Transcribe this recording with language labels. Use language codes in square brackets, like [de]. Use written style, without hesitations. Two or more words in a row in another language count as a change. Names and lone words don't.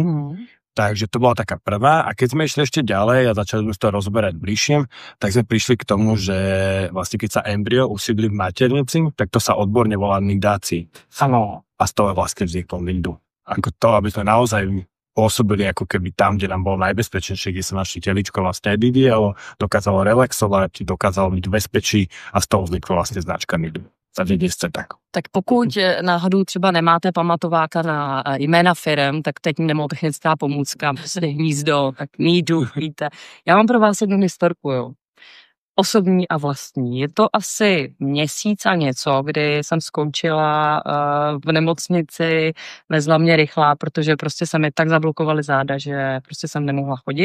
[sk] Takže to bola taká prvá a keď sme išli ešte ďalej a začali sme to rozberať bližšie, tak sme prišli k tomu, že vlastne keď sa embryo usídli v maternici, tak to sa odborne volá nidácii. Áno. A z toho vlastne vzniklo nidu. Ako to, aby sme naozaj pôsobili ako keby tam, kde nám bolo najbezpečnejšie, kde sa naše teličko vlastne aj vyvíjalo, dokázalo relaxovať, dokázalo byť v bezpečí a z toho vzniklo vlastne značka Nidu. [cs] Tak pokud náhodou třeba nemáte pamatováka na jména firem, tak teď mnemotechnická pomůcka, prostě hnízdo, tak Nidu, víte. Já mám pro vás jednu historku, jo. Osobní a vlastní. Je to asi měsíc a něco, kdy jsem skončila v nemocnici, vezla mě rychlá, protože prostě se mi tak zablokovaly záda, že prostě jsem nemohla chodit.